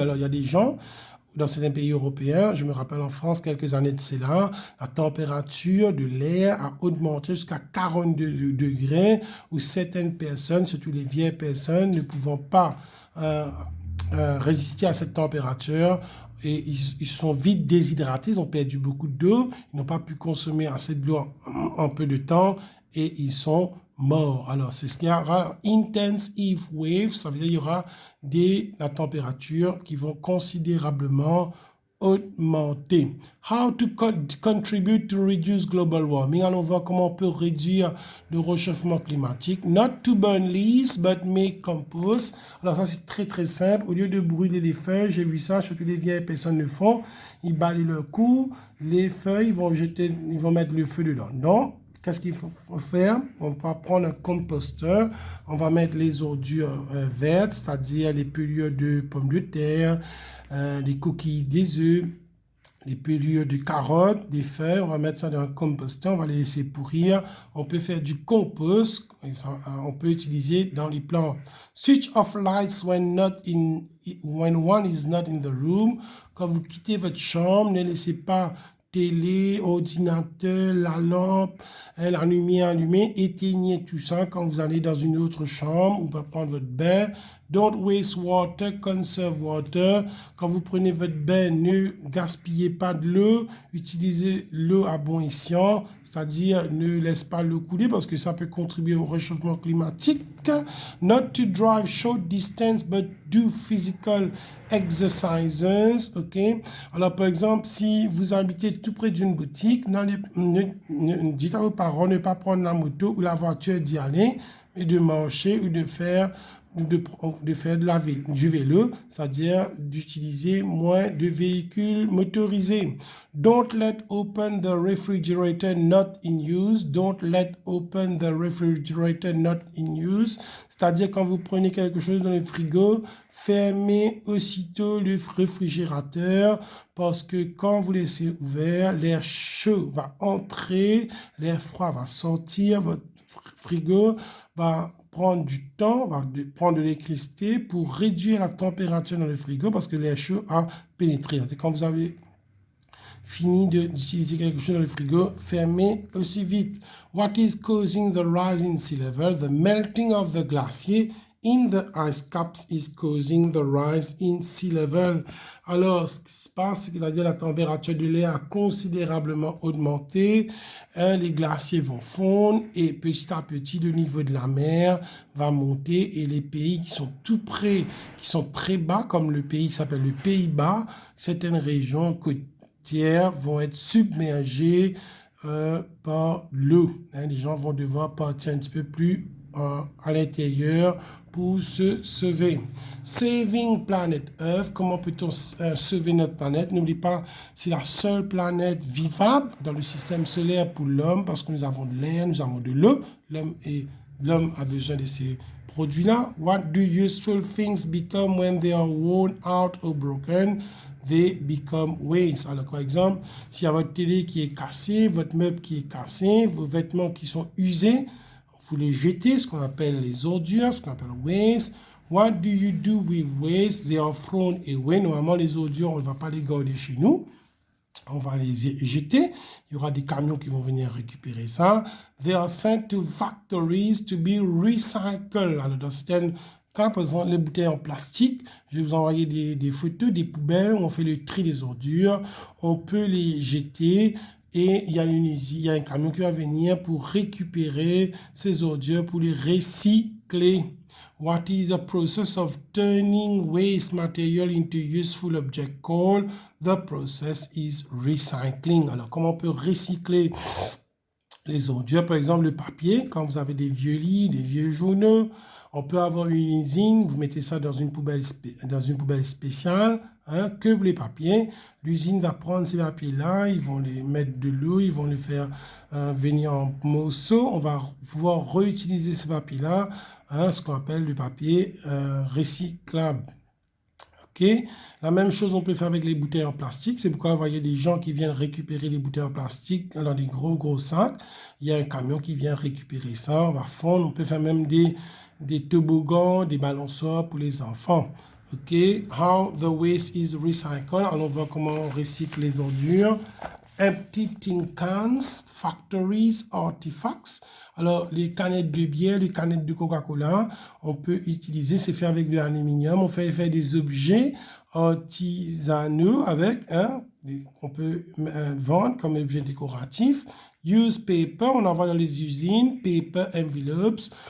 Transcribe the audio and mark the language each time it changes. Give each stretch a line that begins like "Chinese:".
French: Alors, il y a des gens dans certains pays européens, je me rappelle en France, quelques années de cela, la température de l'air a augmenté jusqu'à 42 degrés, où certaines personnes, surtout les vieilles personnes, ne pouvant pas résister à cette température, et ils sont vite déshydratés, ils ont perdu beaucoup d'eau, ils n'ont pas pu consommer assez de l'eau en peu de temps, et ils sont morts. Alors, c'est ce qu'il y aura
English: intense heat waves,
French: ça veut dire qu'il y aura la température qui vont considérablement augmenter.
English: How to contribute to reduce global warming.
French: Alors, on va voir comment on peut réduire le réchauffement climatique.
English: Not to burn leaves, but make compost.
French: Alors, ça, c'est très, très simple. Au lieu de brûler les feuilles, j'ai vu ça, surtout les vieilles personnes le font. Ils balayent leur cou, les feuilles, ils vont mettre le feu dedans. Non. Qu'est-ce qu'il faut faire? On va prendre un composteur, on va mettre les ordures vertes, c'est-à-dire les pelures de pommes de terre, les coquilles des œufs, les pelures de carottes, des feuilles, on va mettre ça dans un composteur, on va les laisser pourrir. On peut faire du compost, on peut utiliser dans les plantes.
English: Switch off lights when one is not in the room.
French: Quand vous quittez votre chambre, ne laissez pas télé, ordinateur, la lampe, la lumière allumée, éteignez tout ça quand vous allez dans une autre chambre ou pour prendre votre bain.
English: Don't waste water, conserve water.
French: Quand vous prenez votre bain, ne gaspillez pas de l'eau, utilisez l'eau à bon escient, c'est-à-dire ne laisse pas l'eau couler parce que ça peut contribuer au réchauffement climatique.
English: Not to drive short distance but do physical exercises, ok?
French: Alors, par exemple, si vous habitez tout près d'une boutique, dites à vos parents de ne pas prendre la moto ou la voiture d'y aller, mais de marcher ou de faire du vélo, c'est-à-dire d'utiliser moins de véhicules motorisés.
English: Don't let open the refrigerator not in use. Don't let open the refrigerator not in use.
French: C'est-à-dire quand vous prenez quelque chose dans le frigo, fermez aussitôt le réfrigérateur parce que quand vous laissez ouvert, l'air chaud va entrer, l'air froid va sortir, votre frigo va prendre du temps, va prendre de l'électricité pour réduire la température dans le frigo parce que l'air chaud a pénétré. Et quand vous avez fini d'utiliser quelque chose dans le frigo, fermez aussi vite.
English: What is causing the rise in sea level? The melting of the glacier in the ice caps is causing the rise in sea level.
French: Alors, ce qui se passe, c'est que la température de l'air a considérablement augmenté. Les glaciers vont fondre et petit à petit, le niveau de la mer va monter et les pays qui sont tout près, qui sont très bas, comme le pays qui s'appelle le Pays-Bas, certaines régions côtières vont être submergées par l'eau. Les gens vont devoir partir un petit peu plus à l'intérieur pour se sauver.
English: Saving planet Earth,
French: comment peut-on sauver notre planète? N'oublie pas, c'est la seule planète vivable dans le système solaire pour l'homme parce que nous avons de l'air, nous avons de l'eau. L'homme a besoin de ces produits-là.
English: What do useful things become when they are worn out or broken? They become waste.
French: Alors, par exemple, s'il y a votre télé qui est cassée, votre meuble qui est cassé, vos vêtements qui sont usés, vous les jetez, ce qu'on appelle les ordures, ce qu'on appelle waste.
English: What do you do with waste? They are thrown away.
French: Normalement, les ordures, on ne va pas les garder chez nous. On va les jeter. Il y aura des camions qui vont venir récupérer ça.
English: They are sent to factories to be recycled.
French: Alors, dans certains cas, par exemple, les bouteilles en plastique, je vais vous envoyer des photos des poubelles où on fait le tri des ordures. On peut les jeter. Et il y a un camion qui va venir pour récupérer ces ordures, pour les recycler.
English: What is the process of turning waste material into useful object called? The process is recycling.
French: Alors, comment on peut recycler les ordures? Par exemple, le papier, quand vous avez des vieux lits, des vieux journaux, on peut avoir une usine, vous mettez ça dans une poubelle spéciale, que les papiers. L'usine va prendre ces papiers-là, ils vont les mettre de l'eau, ils vont les faire venir en morceaux. On va pouvoir réutiliser ces papiers-là, ce qu'on appelle le papier recyclable. Okay. La même chose on peut faire avec les bouteilles en plastique. C'est pourquoi vous voyez des gens qui viennent récupérer les bouteilles en plastique dans des gros sacs. Il y a un camion qui vient récupérer ça, on va fondre. On peut faire même des toboggans, des balançoires pour les enfants. OK.
English: How the waste is recycled.
French: Alors, on voit comment on recycle les ordures.
English: Empty tin cans, factories, artifacts.
French: Alors, les canettes de bière, les canettes de Coca-Cola, on peut utiliser, c'est fait avec de l'aluminium. On fait faire des objets artisanaux avec, qu'on peut vendre comme objet décoratif.
English: Use paper,
French: on envoie dans les usines,
English: paper envelopes.